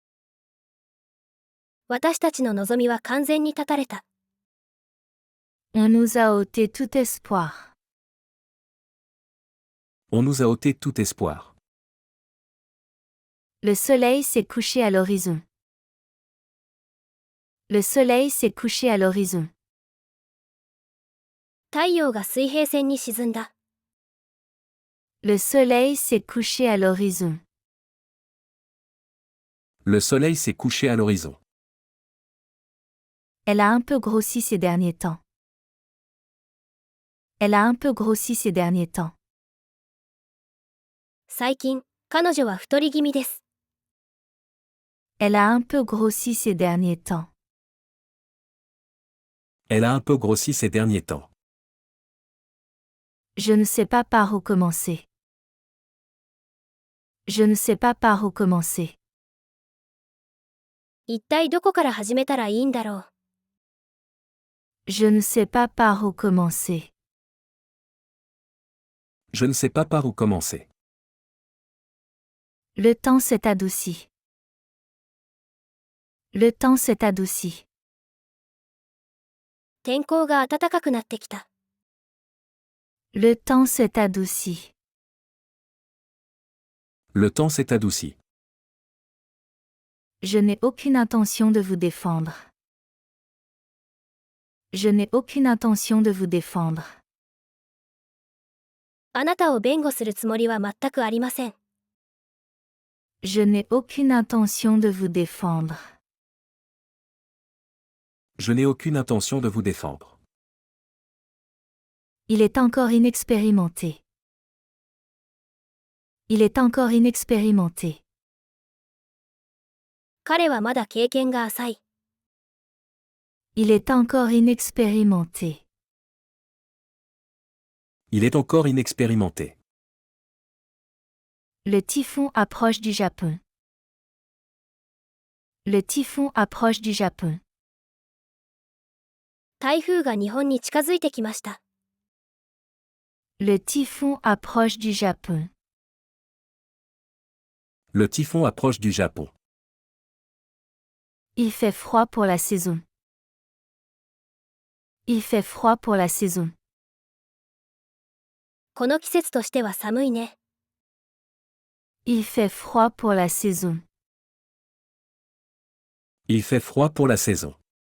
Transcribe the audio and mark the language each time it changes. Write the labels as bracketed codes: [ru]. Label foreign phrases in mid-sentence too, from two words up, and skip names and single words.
[ja] 私たちの望みは完全に絶たれた。 [fr] On nous a ôté tout espoir. On nous a ôté tout espoir. Le soleil s'est couché à l'horizon. Le soleil s'est couché à l'horizon. [ja] 太陽が水平線に沈んだ。 [fr] Le soleil s'est couché à l'horizon. Le soleil s'est couché à l'horizon. Elle a un peu grossi ces derniers temps. Elle a un peu grossi ces derniers temps. [ja] 最近、彼女は太り気味です。 [fr] Elle a un peu grossi ces derniers temps. Elle a un peu grossi ces derniers temps. Je ne sais pas par où commencer. Je ne sais pas par où commencer. [ja] 一体どこから始めたらいいんだろう。 [fr] Je ne sais pas par où commencer. Je ne sais pas par où commencer. Le temps s'est adouci. Le temps s'est adouci. [ja] 天候が暖かくなってきた。 [fr] Le temps s'est adouci. Le temps s'est adouci. Je n'ai aucune intention de vous défendre. Je n'ai aucune intention de vous défendre. [ja] あなたを弁護するつもりは全くありません。 [fr] Je n'ai aucune intention de vous défendre. Je n'ai aucune intention de vous défendre. Il est encore inexpérimenté. Il est encore inexpérimenté. [ja] 彼はまだ経験が浅い。 [fr] Il est encore inexpérimenté. Il est encore inexpérimenté. Le typhon approche du Japon. Le typhon approche du Japon. [ja] 台風が日本に近づいてきました。 [fr] Le typhon approche du Japon. Le typhon approche du Japon. Il fait froid pour la saison. Il fait froid pour la saison. [ja] この季節としては寒いね。 [fr] Il fait froid pour la saison. Il fait froid pour la saison.